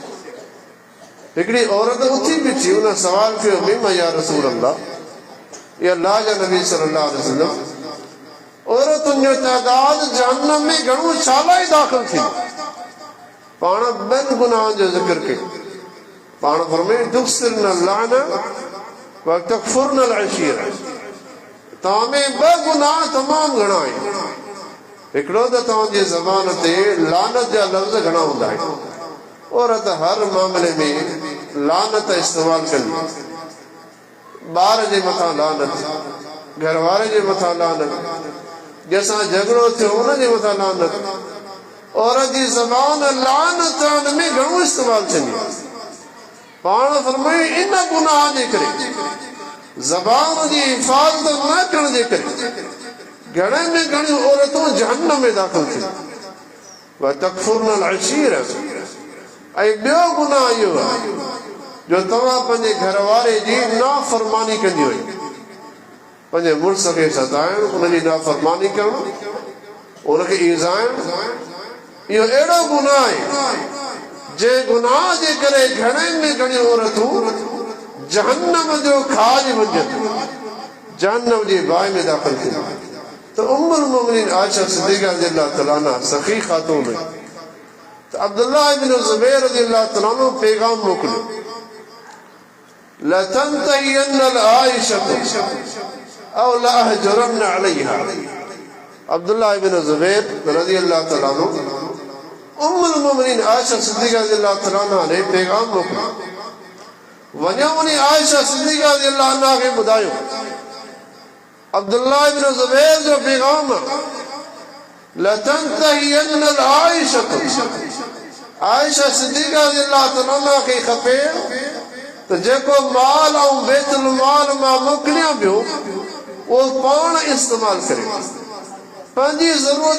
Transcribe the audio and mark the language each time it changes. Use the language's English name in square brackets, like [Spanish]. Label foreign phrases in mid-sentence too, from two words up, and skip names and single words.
[Sindhi] हिकिड़ी औरत उथी बीठी, उन सवाल कयो, [Arabic] بم يا رسول الله, [Sindhi] या अल्लाह जा नबी [Arabic] صلى الله عليه وسلم [Sindhi] औरतुनि जो तइदाद जहन्नम में घणो छाला ही दाख़िल थी पाण ॿियनि गुनाहनि जो ज़िक्र कयो पाण फरमाए [Arabic] تكثرن اللعن وتكفرن العشير [Sindhi] तव्हां में ॿ गुनाह तमामु घणा आहिनि हिकिड़ो त तव्हांजी ज़बान ते लानत जा लफ़्ज़ घणा हूंदा आहिनि औरत हर मामले में लानत इस्तेमालु कंदी ॿार जे मथां लानत घर वारे जे मथां लानत जंहिंसां झगड़ो थियो उन जे मथां लानत औरत जी ज़बान लानत में घणो इस्तेमालु थींदी पाण फरमाए इन गुनाह जे करे ज़बान जी हिफ़ाज़त न करण जे करे घणे में घणियूं औरतूं जहन्नम में दाख़िल थियूं [Arabic] وتكفرن العشير [Sindhi] ऐं ॿियो गुनाह इहो आहे जो तव्हां पंहिंजे घर वारे जी नाफ़रमानी कंदी हुई पंहिंजे मुड़ुस खे सताइण उनजी नाफ़रमानी करणु उनखे ईज़ाइण इहो अहिड़ो गुनाह आहे जंहिं गुनाह जे करे घणे में घणियूं औरतूं जहन्नम जो खाज वञनि जहन्नम जी बाहि में दाख़िल थियूं त उम्मुल मोमिनीन आयशा सिद्दीक़ा [Arabic] رضي الله تعالى عنها [Sindhi] सखी ख़ातून हुई त अब्दुल्लाह इब्न ज़ुबैर [Arabic] رضي الله تعالى عنه [Sindhi] पैगाम मोकिलियो [Arabic] لتنتهين عائشة أو لأحجرن عليها [Sindhi] अब्दुल्लाह इब्न ज़ुबैर [Arabic] رضي الله تعالى عنه [Sindhi] उम्मुल मोमिनीन आयशा सिद्दीक़ा [Arabic] رضي الله تعالى عنها [Sindhi] ने पैगाम मोकिलियो वञो वञी आयशा सिद्दीक़ा [Arabic] رضي الله عنها [Sindhi] खे ॿुधायो अब्दुल्लाह इब्न ज़ुबैर जो पैगाम [Arabic] لتنتهين عائشة [Sindhi] आयशा सिद्दीक़ा [Arabic] رضي الله تعالى عنها [Sindhi] खे खपे तो जेको माल ऐं बैतुल माल मां मोकिलियां पियो उहो पाण इस्तेमालु करे पंहिंजी ज़रूरत